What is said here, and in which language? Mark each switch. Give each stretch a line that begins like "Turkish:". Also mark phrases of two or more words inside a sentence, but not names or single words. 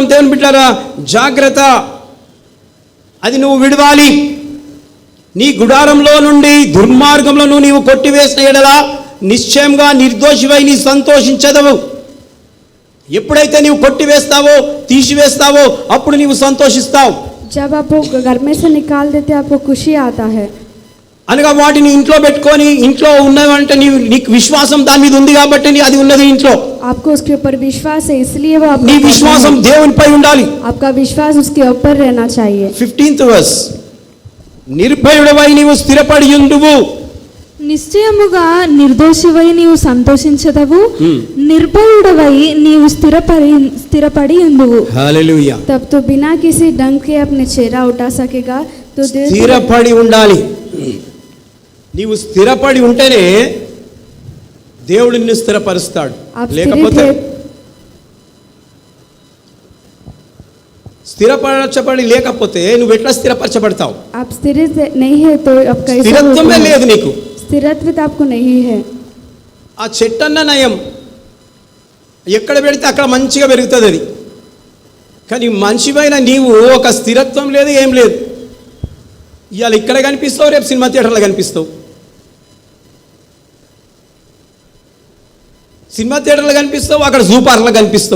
Telugu: దేవుని బిడ్డలారా, జాగ్రత్త. అది నువ్వు విడవాలి. నీ గుడారంలో నుండి దుర్మార్గంలో నీవు కొట్టివేసిన ఎడల నిశ్చయంగా నిర్దోషివై నీ సంతోషించదవు. ఎప్పుడైతే నీవు కొట్టివేస్తావో, తీసివేస్తావో, అప్పుడు నీవు సంతోషిస్తావు.
Hindi: जब आप वो घर में से निकाल देते आपको खुशी आता है.
Telugu: అనగా వాటిని ఇంట్లో పెట్టుకొని, ఇంట్లో ఉన్నవంటే నీకు విశ్వాసం దాని మీద ఉంది కాబట్టి అది ఉన్నది ఇంట్లో.
Hindi: आपको उसके ऊपर विश्वास है, इसलिए वो
Telugu: నీ విశ్వాసం దేవునిపై ఉండాలి.
Hindi: आपका विश्वास उसके ऊपर रहना चाहिए.
English: 15th verse,
Telugu: నిర్భయుడవై నీవు స్థిరపడి ఉండువు. నిశ్చయముగా నిర్దోషివై నీవు సంతోషించదవు, నిర్భయుడవై నీవు స్థిరపడి ఉండువు. హల్లెలూయా.
Hindi: तब तो बिना किसी डंग के अपने चेहरा उठा सकेगा. तो
Telugu: స్థిరపడి ఉండాలి. నీవు స్థిరపడి ఉంటేనే దేవుడు నిన్ను స్థిరపరుస్తాడు. లేకపోతే స్థిరపరచబడి లేకపోతే నువ్వు ఎట్లా స్థిరపరచబడతావు?
Hindi: आप स्थिर नहीं है तो आप कैसे?
Telugu: స్థిరత్వమే లేదు నీకు.
Hindi: स्थिरत्व आपको नहीं है.
Telugu: ఆ చెట్టన్న నయం, ఎక్కడ పెడితే అక్కడ మంచిగా పెరుగుతుంది అది. కానీ మనిషిపైన నీవు ఒక స్థిరత్వం లేదు, ఏం లేదు. ఇవాళ ఇక్కడ కనిపిస్తావు, రేపు సినిమా థియేటర్లో కనిపిస్తావు. సినిమా థియేటర్లో కనిపిస్తావు, అక్కడ
English: zoo parkలో
Telugu: కనిపిస్తావు.